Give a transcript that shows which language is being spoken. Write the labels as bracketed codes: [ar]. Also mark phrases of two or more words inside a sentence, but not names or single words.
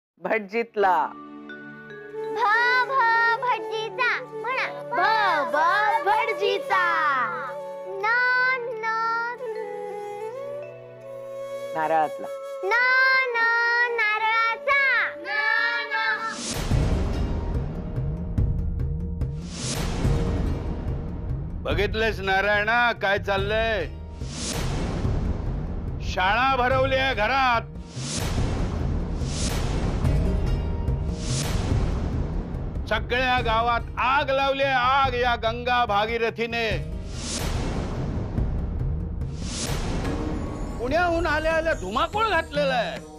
[mr] भटजीतला. भ भ भटजीचा म्हणा. भ भ भटजीचा. न न नारळातला. न न नारळाचा. न न बघितलेस नारायणा काय चाललंय? शाळा भरवली आहे घरात. सगळ्या गावात आग लावली आहे, आग या गंगा भागीरथीने. पुण्याहून आल्या आल्या धुमाकूळ घातलेला आहे.